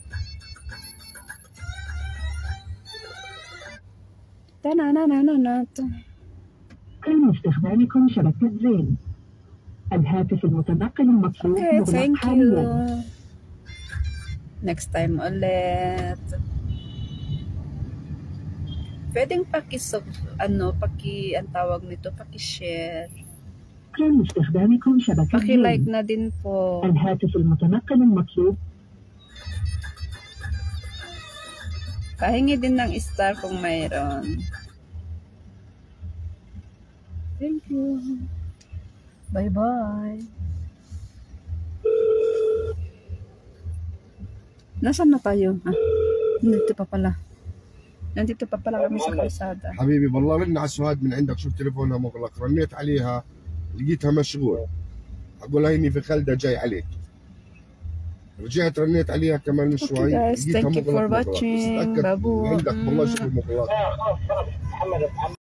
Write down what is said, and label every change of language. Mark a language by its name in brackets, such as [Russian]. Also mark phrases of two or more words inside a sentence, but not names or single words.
[Arabic] كان استخدامكم شبكة زين. الهاتف المتنقل المطلوب [English] Okay, thank you. Next time ulit. [Filipino] Pwedeng ang tawag nito, paki-share. [Arabic] كان استخدامكم شبكة [Filipino] Paki-like [Arabic] زين. [Filipino] na din po. [Arabic] الهاتف المتنقل المطلوب. [Filipino] Pahingi din ng star kung mayroon. [English] Thank you. Bye-bye. [Filipino] Nasaan na tayo? Nandito pa pala kami sa kalsada. [Arabic] حبيبي والله رن على سهاد من عندك، شوف تليفونها مغلق، رنيت عليها لقيتها مشغول، اقول هيني في خلدة جاي عليك. رجعت رنيت عليها كمان شوي [English] guys, [Arabic] لقيتها [English] thank you for [Arabic] مغلق. [English] watching. [Arabic] تأكد [Filipino] Babu. [Arabic] عندك والله شغل مغلق.